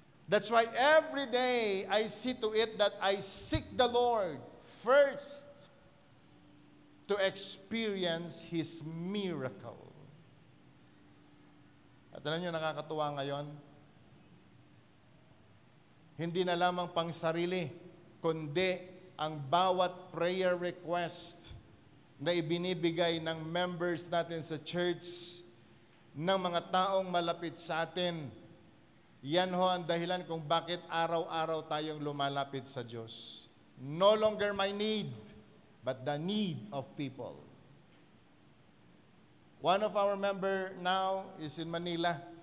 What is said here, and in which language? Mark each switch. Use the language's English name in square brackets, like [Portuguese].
[English] That's why every day I see to it that I seek the Lord first to experience His miracle. [Filipino] At alam niyo, nakakatuwa ngayon, hindi na lamang pang sarili, kundi ang bawat prayer request na ibinibigay ng members natin sa church, ng mga taong malapit sa atin, yan ho ang dahilan kung bakit araw-araw tayong lumalapit sa Diyos. [English] No longer my need, but the need of people. One of our member now is in Manila.